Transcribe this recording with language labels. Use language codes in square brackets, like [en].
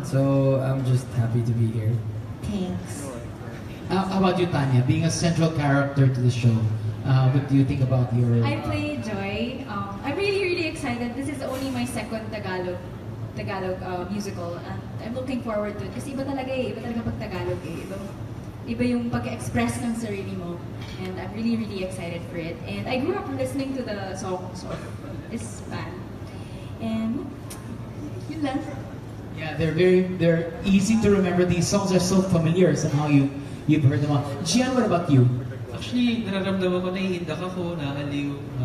[en] So I'm just happy to be here. Thanks. How about you, Tanya? Being a central character to the show, what do you think about your... I play Joy. I'm really excited. This is only my second Tagalog musical. And I'm looking forward to it. [tl] Kasi iba talaga pag Tagalog eh. Iba yung pag-express ng sarili mo. [en] And I'm really excited for it. And I grew up listening to the songs of this band. [tl] And yun lang. [en] Yeah, they're easy to remember. These songs are so familiar somehow you've heard them all. Gian, what about you? [tl] Actually, nararamdaman ko, naiindak ako, nakaliw.